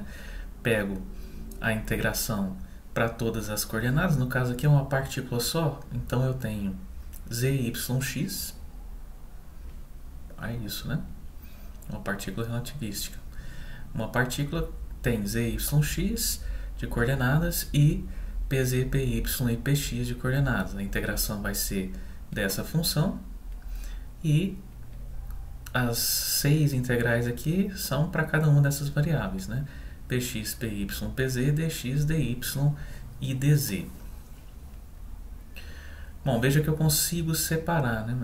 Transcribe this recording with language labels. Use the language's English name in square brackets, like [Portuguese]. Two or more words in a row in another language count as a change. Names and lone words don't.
[Portuguese] Pego a integração para todas as coordenadas, no caso aqui é uma partícula só, então eu tenho zyx, é isso, né? Uma partícula relativística. Uma partícula tem zyx de coordenadas e pz, py e px de coordenadas. A integração vai ser dessa função, e as 6 integrais aqui são para cada uma dessas variáveis, né? Px, Py, Pz, dx, dy e dz. Bom, veja que eu consigo separar, né?